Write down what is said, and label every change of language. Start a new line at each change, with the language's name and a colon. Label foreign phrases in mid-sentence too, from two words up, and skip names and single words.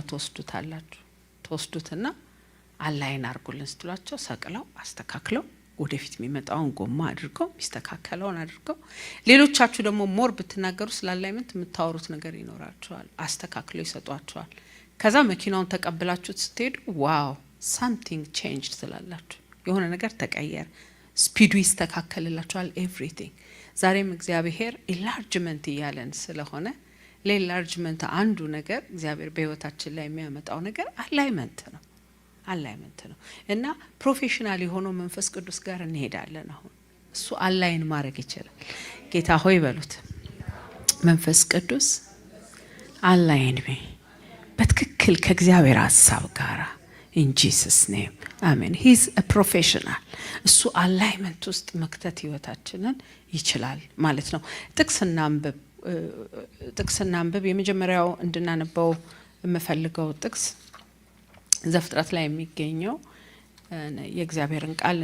Amharic: ተወስዱትና አላይን አርጉልን ስትሏቸው ሰቅለው አስተካክለው ወደፊት የሚመጣውን ጎማ አድርገው ሚስተካከለውን አድርገው። ሌሎቻችሁ ደግሞ ሞር ብትናገሩ ስለ አላይመንት የምታወሩት ነገር ይኖራችኋል፣ አስተካክለው ይሰጧችኋል። ከዛ መኪናውን ተቀብላችሁት ስትሄዱ ዋው
English: something changed
Amharic: ትላላችሁ። የሆነ ነገር ተቀየረ፣ ስፒዱ ይስተካከልላችኋል፣ ኤቭሪቲንግ። ዛሬም እግዚአብሔር ኢንላርጅመንት እያለን ስለሆነ ለኢንላርጅመንት አንዱ ነገር እግዚአብሔር በህይወታችን ላይ የሚያመጣው ነገር አላይመንት ነው። እና ፕሮፌሽናል የሆነው መንፈስ ቅዱስ ጋር እንሄዳለን። አሁን እሱ አላይን ማድረግ ይችላል። ጌታ ሆይ በሉት፣ መንፈስ ቅዱስ አላይን በትክክል ከእግዚአብሔር ሐሳብ ጋር
English: in Jesus name amen. He's a professional.
Amharic: እሱ አላይመንት ውስጥ መክተት ህይወታችንን ይችላል ማለት ነው። ጥቅስና አንብብ የመጀመሪያው እንድናነበው የምፈልገው ጥቅስ ዘፍጥረት ላይ የሚገኘው የእግዚአብሔርን ቃል